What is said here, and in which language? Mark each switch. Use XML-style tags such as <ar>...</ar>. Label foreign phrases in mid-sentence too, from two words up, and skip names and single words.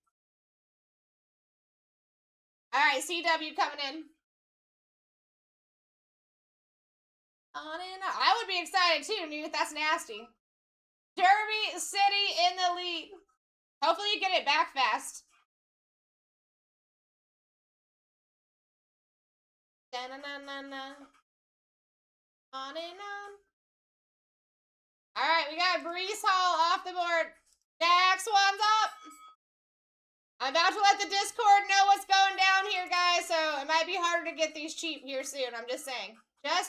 <en>All right, CW coming in. On and on. I would be excited too, Newt. That's nasty. Derby City in the lead. Hopefully you get it back fast. Da-na-na-na-na. On and on. All right, we got Breece Hall off the board. Next one's up. I'm about to let the Discord know what's going down here, guys, so it might be harder to get these cheap here soon. I'm just saying.</en>